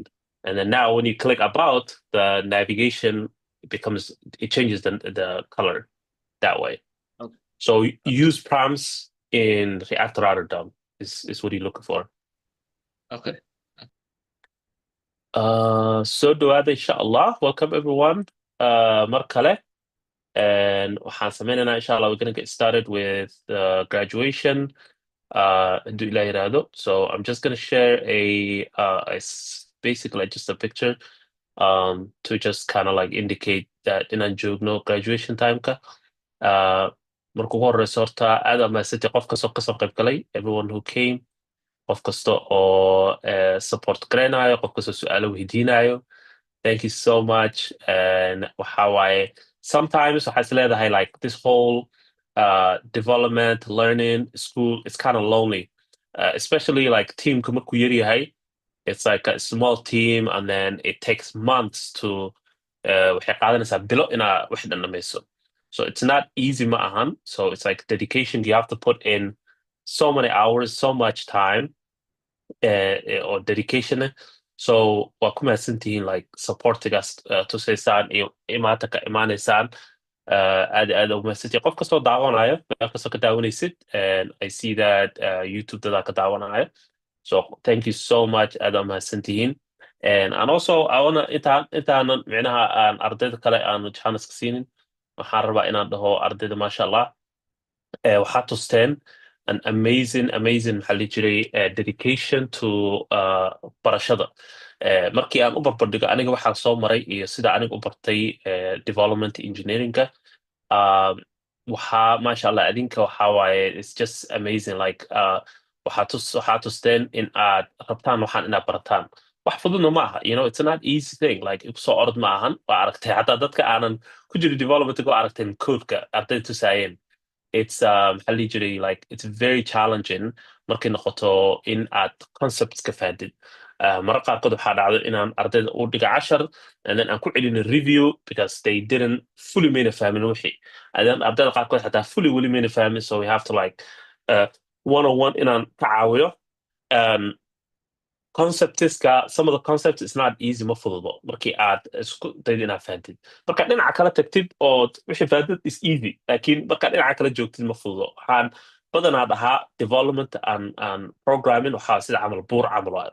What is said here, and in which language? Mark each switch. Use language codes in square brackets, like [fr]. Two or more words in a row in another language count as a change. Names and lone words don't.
[en] And then now when you click about, the navigation it changes the color that way. Okay. So use params in React router DOM is what you're looking for. Okay. [so] So dhawaada [ar] إن شاء الله. [en] Welcome everyone. [so] Mar kale. And waxaan sameynaynaa [ar] إن شاء الله, [en] we're gonna get started with graduation. [so] Hadduu Ilaah yiraahdo. [en] So I'm just gonna share basically just a picture to just kind of like indicate that [so] inaan joogno graduation timeka. Marka ugu horeysa horta aad aa mahadsantahay qof kastoo kasoo qayb galay, [en] everyone who came, [so] qof kasta oo support gareynayo, qof kastoo su-aalo weydiinayo. [en] Thank you so much. And [so] waxa waaye, [en] sometimes [so] waxaa is leedahay [en] like this whole development, learning, school, it's kind of lonely. Especially like [so] teamka markuu yar yahay, [en] it's like a small team, and then it takes months to [so] waxay qaadanaysaa bilo inaa wax dhan dhamayso. [en] So it's not easy [so] ma ahan. [en] So it's like dedication. You have to put in so many hours, so much time, or dedication. [so] So waa ku mahadsantihiin like supportigaas tusaysaan iyo imaata ka imaanaysaan. Aad u mahadsantihiin qof kastoo daawanayo, meel kastoo ka daawanaysid, [en] and I see that YouTube [so] dadaa ka daawanayo. [en] So thank you so much. [so] Aad u mahadsantihiin. [en] And also I wanna [so] intaanan micnaha aan ardayda kale aan chance ka siinin, waxaan rabaa inaan dhaho ardayda [ar] ما شاء الله, [so] waxaa tusteen [en] an amazing [so] maxaa la jiray [en] dedication to [so] barashada. Markii aan u barbardhigo aniga waxaan soo maray iyo sida aniga u bartay [en] development engineeringa, [so] waxaa [ar] ما شاء الله [so] adinka waxaa waaye, [en] it's just amazing. [so] Like waxaa tusteen in aad rabtaan waxaan inaad barataan. Wax fududna ma aha, [en] it's not easy thing. [so] Like soo orod ma ahan. Waa aragtay xataa dadka aanan ku jiro development-ga waa aragteen codeka arday tusaayeen. It's maxaa la jiray, [en] like it's very challenging [so] markay noqoto in aad concepts ka fahdid. Mararka qaarkood waxaa dhacdo inaan ardayda u dhiga cashar, [en] and then [so] aan ku celino [en] review because they didn't fully [so] mayna fahmin wixii. [en] And then [so] ardayda qaarkood xataa fully weli mayna fahmin, [en] so we have to like one-on-one [so] inaan ka caawiyo. [en] Some of the concepts is not easy, [so] ma fududo markii aad isku daydo inaad fahamtid. Marka dhinaca kala tagtid oo wixii fahamtid [en] is easy, [so] laakiin marka dhinaca kala joogtid ma fududo. Waxaan badanaa dhahaa [en] development and programming [so] waxaa sida camal buur camal waayo.